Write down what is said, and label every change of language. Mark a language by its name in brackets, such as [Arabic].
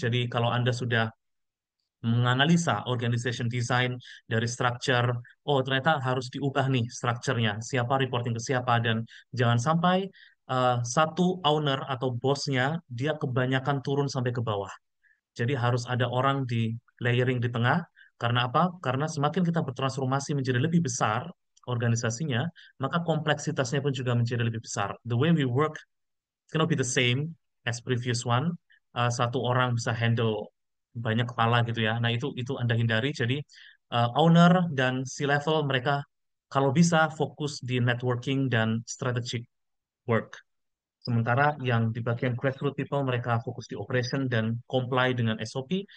[Indonesian] Jadi kalau Anda sudah menganalisa organization design dari structure, ternyata harus diubah nih strukturnya, siapa reporting ke siapa, dan jangan sampai satu owner atau bosnya dia kebanyakan turun sampai ke bawah. Jadi harus ada orang di layering di tengah. Karena apa? Karena semakin kita bertransformasi menjadi lebih besar organisasinya, maka kompleksitasnya pun juga menjadi lebih besar. [English] The way we work cannot be the same as previous one. [Indonesian] Satu orang bisa handle banyak kepala gitu ya. Nah, itu Anda hindari. Jadi owner dan C-level mereka kalau bisa fokus di networking dan strategic work. Sementara yang di bagian grassroots people mereka fokus di operation dan comply dengan SOP.